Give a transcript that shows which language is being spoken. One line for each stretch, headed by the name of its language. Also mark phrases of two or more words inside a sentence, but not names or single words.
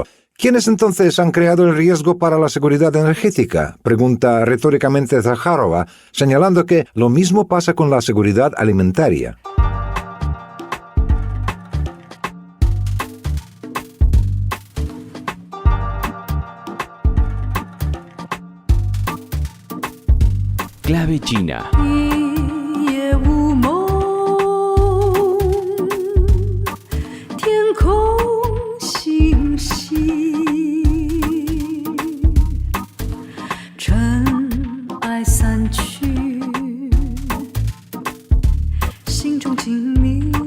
Spanish: ¿Quiénes entonces han creado el riesgo para la seguridad energética?, pregunta retóricamente Zakharova, señalando que lo mismo pasa con la seguridad alimentaria. Clave China.
Chinese: 一夜无梦，天空星稀，尘埃散去，心中静谧。